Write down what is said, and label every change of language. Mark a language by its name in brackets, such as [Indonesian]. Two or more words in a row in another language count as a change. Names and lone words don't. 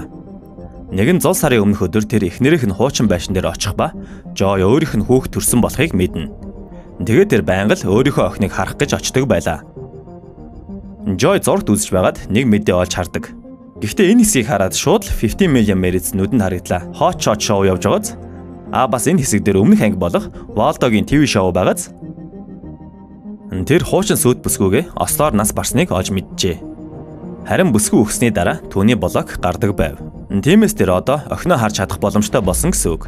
[Mongolian] Нэгэн зул сарын өмнөх өдөр тэр эхнэрийнх нь хуучин байшин дээр очих ба Joy өөрийнх нь хүүхд төрсөн болохыг мэднэ. Тэгээд тэр байнга л өөрийнхөө охиныг харах гэж очдог байлаа. Joy зургт үзэж байгаад нэг мэдээ олж хардаг. Гэхдээ энэ хэсгийг хараад шууд 15 million merits нүдэнд харагдлаа. Hot Shot Show явж байгааз. Бас энэ хэсэг дээр өмнөх анги болох Waldo-гийн ТV шоу байгааз. Тэр хуучин сүд бүсгүйгээ ослоор нас барсныг олж мэджээ. Харин бүсгүй өгсөний дараа түүний блок гардаг байв. Тиймээс тэр одоо охиноо харж чадах боломжтой болсон гэсэн үг.